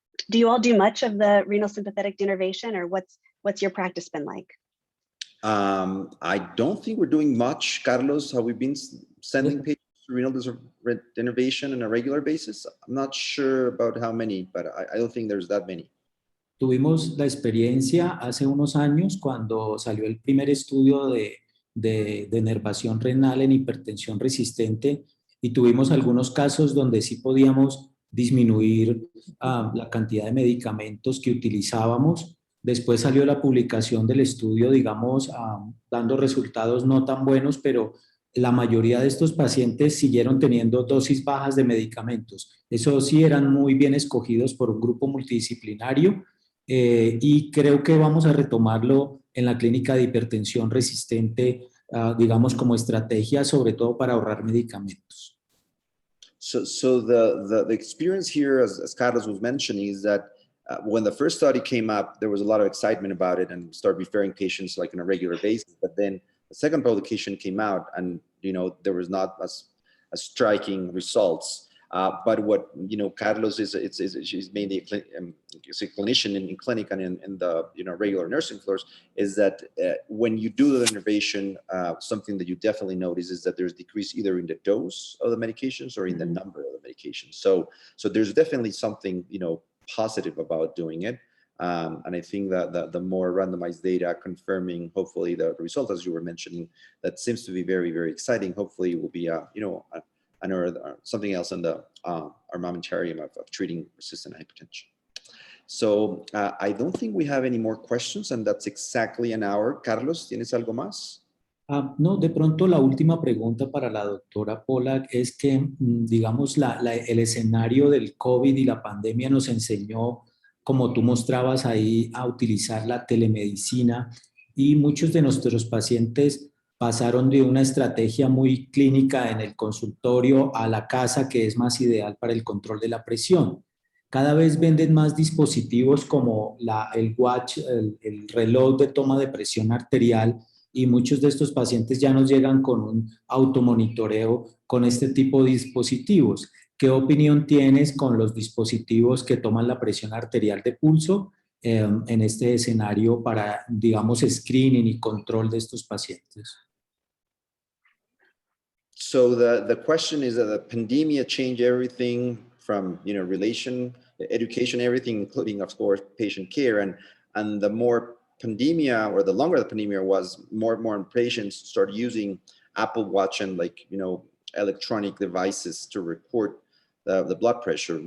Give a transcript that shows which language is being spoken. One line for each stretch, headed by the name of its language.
English: Do you all do much of the renal sympathetic denervation, or what's your practice been like? I don't think we're doing much, Carlos. Have we been sending patients to renal denervation on a regular basis? I'm not sure about how many, but I don't think there's that many.
Spanish: Tuvimos la experiencia hace unos años cuando salió el primer estudio de denervación renal en hipertensión resistente y tuvimos algunos casos donde sí podíamos disminuir la cantidad de medicamentos que utilizábamos. Después salió la publicación del estudio, digamos, dando resultados no tan buenos, pero la mayoría de estos pacientes siguieron teniendo dosis bajas de medicamentos. Eso sí, eran muy bien escogidos por un grupo multidisciplinario y creo que vamos a retomarlo en la clínica de hipertensión resistente, digamos, como estrategia, sobre todo para ahorrar medicamentos.
English: So the experience here, as Carlos was mentioning, is that when the first study came up, there was a lot of excitement about it and started referring patients like on a regular basis. But then the second publication came out, and there was not as striking results. But what Carlos she's mainly a clinician in clinic and in the regular nursing floors, is that when you do the innovation, something that you definitely notice is that there's decrease either in the dose of the medications or in the number of the medications. So there's definitely something positive about doing it. And I think that the more randomized data confirming, hopefully, the result, as you were mentioning, that seems to be very, very exciting. Hopefully, it will be or something else in the armamentarium of treating resistant hypertension. So I don't think we have any more questions, and that's exactly an hour.
Spanish: Carlos, ¿tienes algo más? No, de pronto la última pregunta para la doctora Pollak es que, digamos, el escenario del COVID y la pandemia nos enseñó, como tú mostrabas ahí, a utilizar la telemedicina, y muchos de nuestros pacientes pasaron de una estrategia muy clínica en el consultorio a la casa, que es más ideal para el control de la presión. Cada vez venden más dispositivos como el watch, el reloj de toma de presión arterial, y muchos de estos pacientes ya nos llegan con un automonitoreo con este tipo de dispositivos. ¿Qué opinión tienes con los dispositivos que toman la presión arterial de pulso en este escenario para, digamos, screening y control de estos pacientes?
English: So the question is that the pandemic changed everything from education, everything, including, of course, patient care, and the more pandemia, or the longer the pandemia was, more and more patients started using Apple Watch and electronic devices to report the blood pressure.